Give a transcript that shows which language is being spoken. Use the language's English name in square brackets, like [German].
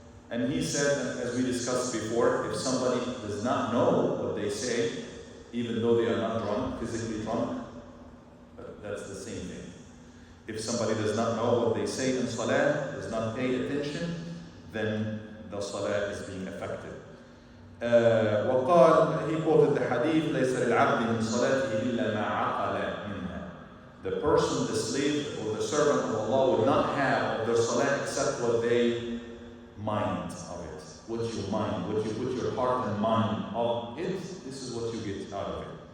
[English] And he said, as we discussed before, if somebody does not know what they say, even though they are not drunk, physically drunk, that's the same thing. If somebody does not know what they say in salah, does not pay attention, then the salah is being affected. [Arabic] وقال, [English] he quoted the hadith, [Arabic] ليس للعبد من صلاته إلا ما عقل منها. [English] The person, the slave or the servant of Allah will not have of their salah except what they mind of it. What you mind, what you put your heart and mind of it, this is what you get out of it.